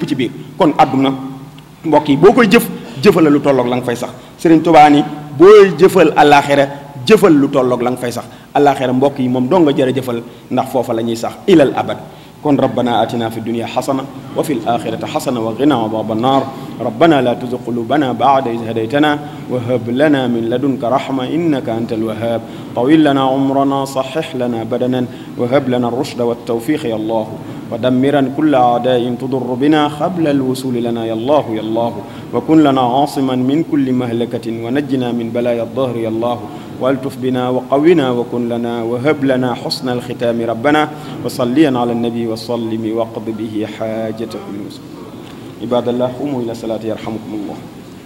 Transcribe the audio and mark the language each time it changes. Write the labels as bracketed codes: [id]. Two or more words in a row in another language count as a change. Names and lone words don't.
[wo] ci biir kon àdduna mbokk yi boo koy jëfalal lu tolloog la nga fay sax Sëriñ Tuubaa ni booy jëfal àllaaxira jëfal lu tolloog la nga fay sax àllaaxira mbokk yi moom doo nga jërë jëfal ndax foofa la ñuy sax [ar] إلى الأبد kon ربنا آتنا في الدنيا حسنة وفي الآخرة حسنة وقنا عذاب النار ربنا لا تزغ قلوبنا بعد إذ هديتنا وهب لنا من لدنك رحمة إنك أنت الوهاب طول لنا عمرنا صحح لنا أبداننا وهب لنا الرشد والتوفيق يا الله ودمرا كل أعداء تضر بنا قبل الوصول لنا يا الله يا الله وكن لنا عاصما من كل مهلكة ونجنا من بلايا الظهر يا الله والتف بنا وقونا وكن لنا وهب لنا حسن الختام ربنا وصليا على النبي وسلم واقض به حاجة كل مسلم عباد الله قوموا إلى الصلاة يرحمكم الله